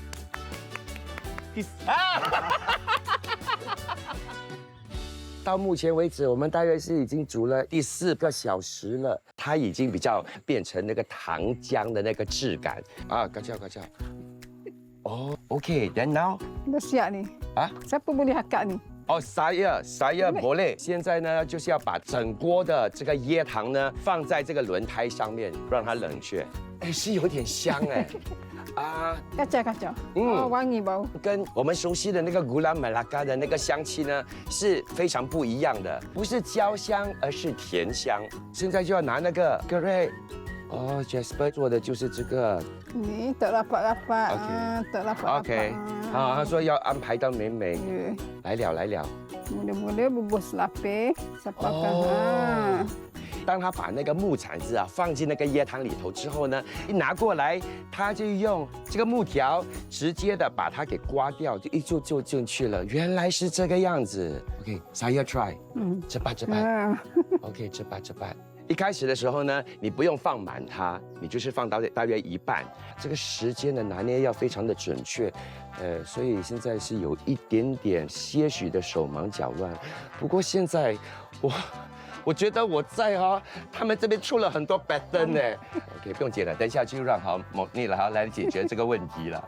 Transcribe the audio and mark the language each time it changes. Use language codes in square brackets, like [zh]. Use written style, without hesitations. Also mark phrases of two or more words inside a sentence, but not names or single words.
[zh] 到目前为止，我们大约是已经煮了第4个小时了，它已经比较变成那个糖浆的那个质感啊，嘎叫。 [en] 哦 ，OK，then now [ms] Dah siap ni. [zh] 啊， [ms] Siapa boleh akak ni? 哦，saya boleh。 [zh] 现在呢，就是要把整锅的这个椰糖呢放在这个轮胎上面，让它冷却。哎，是有点香哎。啊， [ms] Kacau. Oh, wangi bau. [zh] 跟我们熟悉的那个古拉马拉嘎的那个香气呢是非常不一样的，不是焦香，而是甜香。现在就要拿那个 Great， 哦 ，Jasper 做的就是这个。 [ms] Ni tak rapat-rapat. Okey. Tak rapat-rapat. [zh] OK， 好，他说要安排到美美。 [ms] Ya. [zh] 来了。 [ms] Mula-mula bubus lapis. Sapakan. Oh. [zh] 当他把那个木铲子啊放进那个椰糖里头之后呢，一拿过来，他就用这个木条直接的把它给刮掉，就进去了。原来是这个样子。OK， [ms] saya try。 [zh] 这把。OK， 这把。一开始的时候呢，你不用放满它，你就是放到大约一半。这个时间的拿捏要非常的准确，所以现在是有一点点些许的手忙脚乱。不过现在我觉得我在他们这边出了很多白灯呢。OK， 不用接了，等一下就让莫妮了来解决这个问题了。